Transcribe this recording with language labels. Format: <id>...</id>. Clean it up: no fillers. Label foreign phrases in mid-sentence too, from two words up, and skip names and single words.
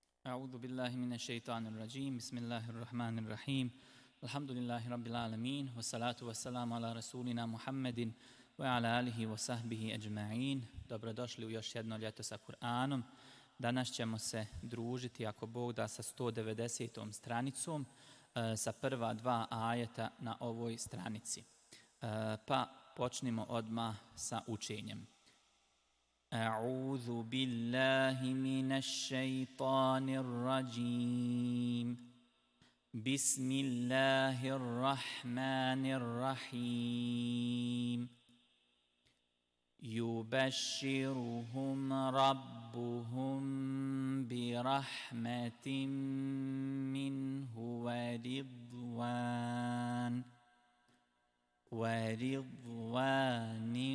<ar>أعوذ بالله من الشيطان الرجيم بسم الله الرحمن الرحيم الحمد لله رب العالمين والصلاة والسلام على رسولنا Muhammedin وعلى آله وصحبه أجمعين.</ar> <bs>Dobrodošli u još jedno ljeto sa Kur'anom. Danas ćemo se družiti, ako Bog da, sa 190. stranicom, sa prva dva ajeta na ovoj stranici. Pa počnimo odmah sa učenjem.</bs> <ar>أعوذ بالله من الشيطان الرجيم بسم الله الرحمن الرحيم يبشرهم ربهم برحمة منه ورضوان</ar>